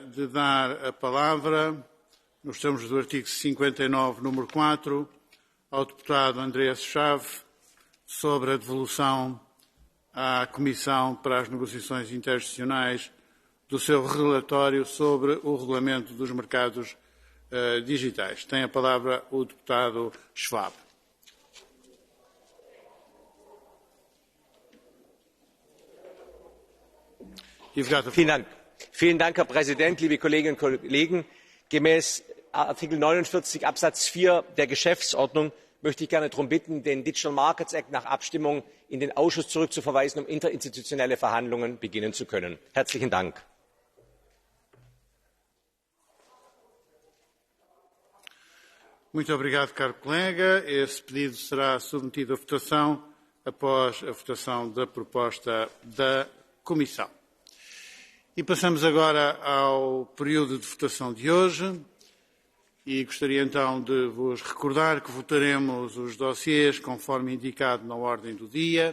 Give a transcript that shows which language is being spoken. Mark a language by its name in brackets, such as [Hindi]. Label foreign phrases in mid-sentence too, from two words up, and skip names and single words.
[Portuguese] de dar a palavra, nos termos do artigo 59, número 4, ao deputado Andreas Schwab sobre a devolução à Comissão para as Negociações Interinstitucionais do seu relatório sobre o regulamento dos mercados digitais. Tem a palavra o deputado Schwab. [German] Vielen Dank, Herr Präsident, liebe Kolleginnen und Kollegen. Gemäß Artikel 49 Absatz 4 der Geschäftsordnung möchte ich gerne darum bitten, den Digital Markets Act nach Abstimmung in den Ausschuss zurückzuverweisen, um interinstitutionelle Verhandlungen beginnen zu können. Herzlichen Dank. [Portuguese] Muito obrigado, caro colega. Esse pedido será submetido à votação após a votação da proposta da Comissão. E passamos agora ao período de votação de hoje e gostaria então de vos recordar que votaremos os dossiês conforme indicado na ordem do dia.